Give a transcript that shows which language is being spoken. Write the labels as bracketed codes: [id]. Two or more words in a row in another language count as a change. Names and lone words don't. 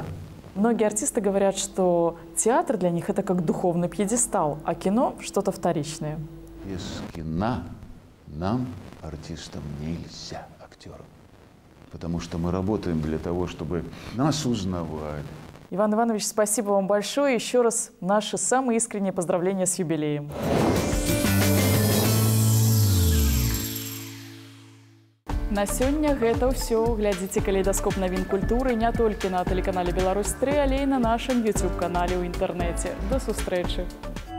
[ru] Многие артисты говорят, что театр для них это как духовный пьедестал, а кино что-то вторичное. Без кино нам, артистам, нельзя, актерам. Потому что мы работаем для того, чтобы нас узнавали. Иван Иванович, спасибо вам большое. Еще раз наши самые искренние поздравления с юбилеем. [be] На сёння гэта ўсё. Глядзіце калейдаскоп навін культуры не толькі на тэлеканале «Беларусь-3», але і на нашым YouTube-канале ў інтэрнэце. До сустрэчы!